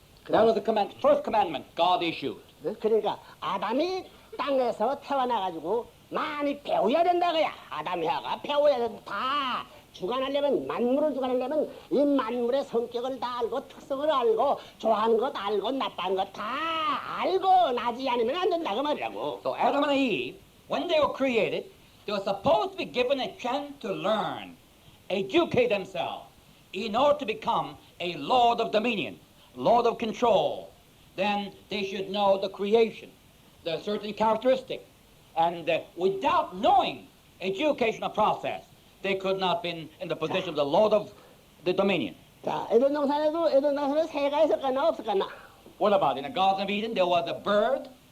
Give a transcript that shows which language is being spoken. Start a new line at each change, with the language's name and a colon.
English: That was the first commandment God issued.
Korean: 그러니까 아담이 땅에서 태어나가지고 많이 배워야 된다고야. 아담이야가 배워야 된다. 다 주관하려면 만물을 주관하려면 이 만물의 성격을 다 알고 특성을 알고 좋아하는 것 알고 나빠하는 것 다 알고 나지 않으면 안 된다고 말이라고.
English: So Adam and Eve, when they were created, they were supposed to be given a chance to learn, educate themselves, in order to become a lord of dominion, lord of control. Then they should know the creation, the certain characteristic, and without knowing educational process, they could not be in the position of the lord of the dominion.
Korean: 자, 에덴동산에도 에덴동산에 새가 있었거나 없었거나.
English: What about in the Garden of Eden? There was a bird.